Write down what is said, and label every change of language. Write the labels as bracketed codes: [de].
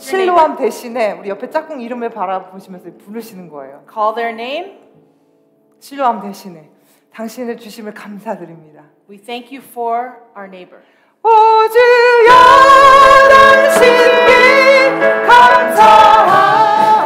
[ko] 실로암 대신에 우리 옆에 짝꿍 이름을 바라보시면서 부르시는 거예요. [en] Call their name. [ko] 실로암 대신에 당신의 주심을 감사드립니다. [en] We thank you for our neighbor. [ko] 오 주여 당신께 감사합니다.